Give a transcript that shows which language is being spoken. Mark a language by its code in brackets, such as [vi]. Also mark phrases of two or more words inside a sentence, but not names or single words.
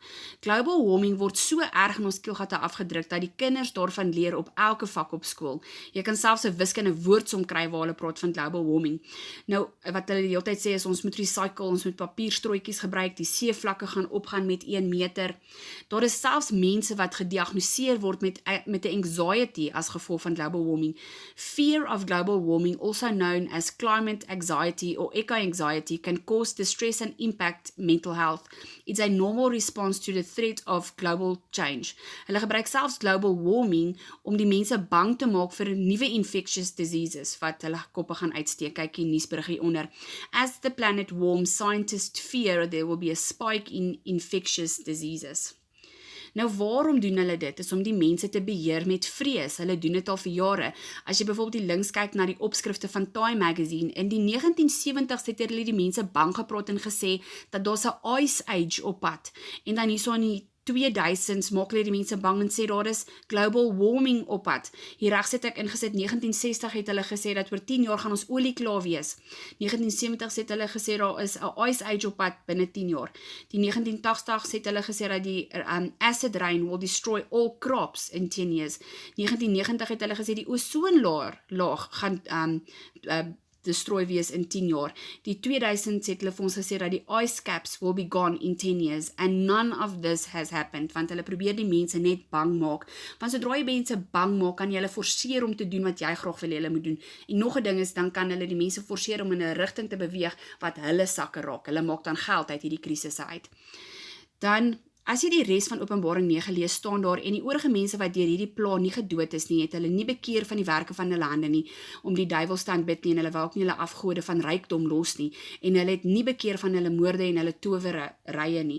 [en] Global warming [af] word so erg in ons keelgatte afgedruk dat die kinders daarvan leer op elke vak op skool. Jy kan selfs 'n wiskunde woordsom kry waar hulle praat van [en] global warming. [af] Nou wat hulle die hele tyd sê is ons moet recycle, ons moet papierstrooitjies gebruik, die seevlakke gaan opgaan met 1 meter. Daar is selfs mense wat gediagnoseer word met 'n anxiety as gevolg van [en] global warming. Fear of global warming, also known as climate anxiety or eco-anxiety, can cause distress and impact mental health. It's a normal response to the threat of global change. [af] Hulle gebruik selfs [en] global warming [af] om die mense bang te maak vir nuwe [en] infectious diseases [af] wat hulle koppe gaan uitsteek. Kyk die nuusberig hieronder. [en] As the planet warms, scientists fear there will be a spike in infectious diseases. [af] Nou waarom doen hulle dit? Is om die mense te beheer met vrees. Hulle doen dit al vir jare. As jy byvoorbeeld die links kyk na die opskrifte van Time Magazine, in die 1970s het hulle die mense bang gepraat en gesê dat daar's 'n [en] ice age [af] op pad. En dan hierso in die 2000s maak hulle die mense bang en sê daar is [en] global warming [af] op pad. Hier regs het ek ingesit 1960 het hulle gesê dat oor 10 jaar gaan ons olie klaar wees. 1970s het hulle gesê daar is 'n [en] ice age [af] op pad binne 10 jaar. Die 1980s het hulle gesê dat die [en] acid rain will destroy all crops in 10 years. [af] 1990 het hulle gesê die ozonlaag gaan destroy wees in 10 jaar. Die 2000s het hulle vir ons gesê dat die [en] ice caps will be gone in 10 years and none of this has happened, [af] want hulle probeer die mense net bang maak. Want sodra jy mense bang maak, kan jy hulle forceer om te doen wat jy graag wil hulle moet doen. En nog 'n ding is, dan kan hulle die mense forceer om in 'n rigting te beweeg wat hulle sakke raak. Hulle maak dan geld uit hierdie krisisse uit. Dan as jy die res van Openbaring 9 lees, staan daar en die oorige mense wat deur hierdie pla nie gedood is nie, het hulle nie bekeer van die werke van hulle hande nie, om die duiwel te aanbid nie, en hulle wou ook nie hulle afgode van rykdom los nie, en hulle het nie bekeer van hulle moorde en hulle towerrye nie.